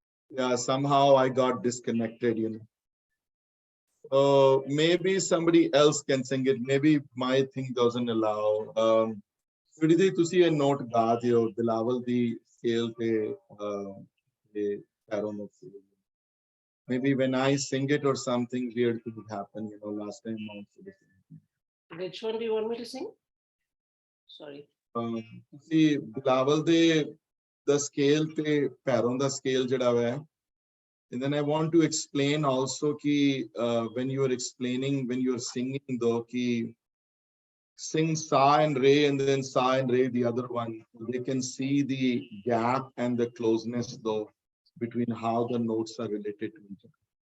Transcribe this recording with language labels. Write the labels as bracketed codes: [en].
[en] Yeah, somehow I got disconnected, you know. So maybe somebody else can sing it. Maybe my thing doesn't allow. [pa] Sridhi, ਤੁਸੀਂ ਇਹ note ਗਾ ਦਿਓ ਬਿਲਾਵਲ ਦੀ scale ਤੇ ਪੈਰੋਂ ਨੂੰ। [en] Maybe when I sing it or something weird could happen, you know, last time also. Which one do you want me to sing? Sorry. [pa] ਤੁਸੀਂ ਬਿਲਾਵਲ ਦੇ scale ਤੇ ਪੈਰੋਂ ਦਾ scale ਜਿਹੜਾ ਹੈ [en] And then I want to explain also ki when you are explaining, when you are singing though, ki sing sa and re and then sa and re, the other one, they can see the gap and the closeness though between how the notes are related to each other.